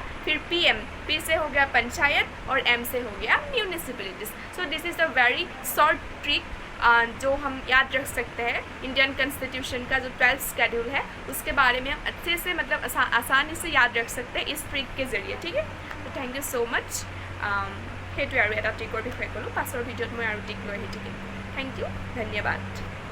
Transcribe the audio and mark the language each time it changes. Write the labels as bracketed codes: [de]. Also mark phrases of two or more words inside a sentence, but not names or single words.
[hi] फिर पी से हो गया पंचायत और एम से हो गया म्यूनिसिपैलिटीज़। [en] so this is the very short trick [hi] जो हम याद रख सकते हैं। इंडियन कॉन्स्टिट्यूशन का जो 12th स्केड्यूल है उसके बारे में हम अच्छे से मतलब आसानी से याद रख सकते हैं इस ट्रिक के जरिए, ठीक है। तो [en] thank you so much. [as] সেইটোৱে আৰু এটা ট্ৰিকৰ বিষয়ে ক'লোঁ, পাছৰ ভিডিঅ'ত মই আৰু ট্ৰিক লৈ আহি থাকিম। [en] thank you, ধন্যবাদ।